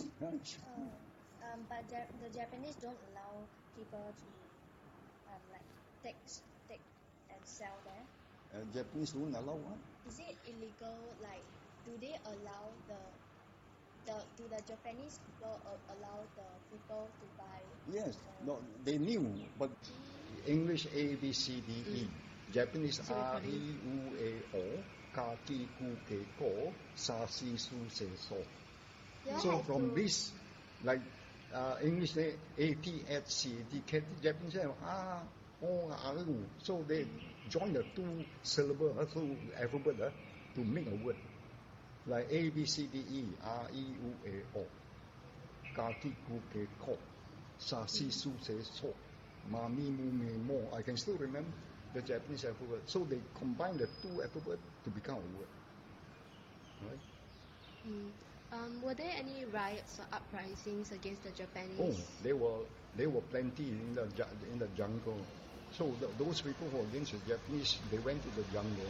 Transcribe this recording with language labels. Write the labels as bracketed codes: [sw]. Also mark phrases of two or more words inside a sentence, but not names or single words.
[en] But the Japanese don't allow people to take and sell there. Japanese don't allow what? Is it illegal? Like, do they allow do the Japanese people allow the people to buy? Yes, no, they knew, but English A B C D E, Japanese R E U A O, [ja] カ キ ク ケ コ, サ シ ス セ ソ. [en] So from this, like English A T H C D K, Japanese say O R U. So they join the two syllable, two alphabet. to make a word. Like A, B, C, D, E, R, E, U, A, O. [ja] カ、チ、ク、ケ、コ. サ、シ、ス、セ、ソ. マ、ミ、ム、メ、モ. [en] I can still remember the Japanese alphabet. So they combine the two alphabets to become a word. Right? Were there any riots or uprisings against the Oh, Japanese? there were plenty in the jungle. So those people who were against the Japanese, they went to the jungle.